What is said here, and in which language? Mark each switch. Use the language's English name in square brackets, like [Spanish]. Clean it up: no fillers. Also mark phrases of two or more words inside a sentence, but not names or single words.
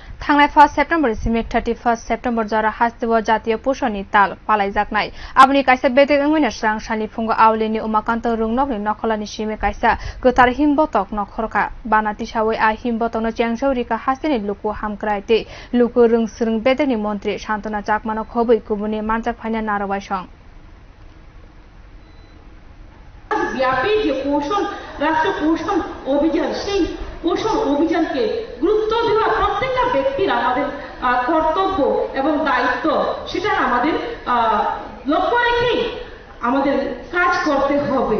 [Kok Borok] थांनाय 1 सेप्टेम्बर सिमेक 31 सेप्टेम्बर जरा हास्तिव जातीय पोषणनि ताल पालाइजाकनाय आबनि काइसा बेदेक अंगैना स्रां सानि फुंग आवलिनि उमाकान्त रुंनकनि नखलानि सिमे काइसा गोथार हिमबतक नखरका बानाति सावै आ हिमबतकनो च्याংसौरिका हास्तिनि लुकु हामक्राइते लुकु रुंसुरुं बेदेकनि मन्त्री शान्तना चाकमानो खबै कुबुनि मानजाक फाइना नारवाइसं [Bangla] ব্যাপী যে পোষণ রাষ্ট্র পোষণ অভিযান সেই পোষণ অভিযানকে গুরুত্ব দেওয়া প্রত্যেকটা ব্যক্তির আমাদের কর্তব্য এবং দায়িত্ব সেটা আমাদের লক্ষ্য রেখেই আমাদের কাজ করতে হবে।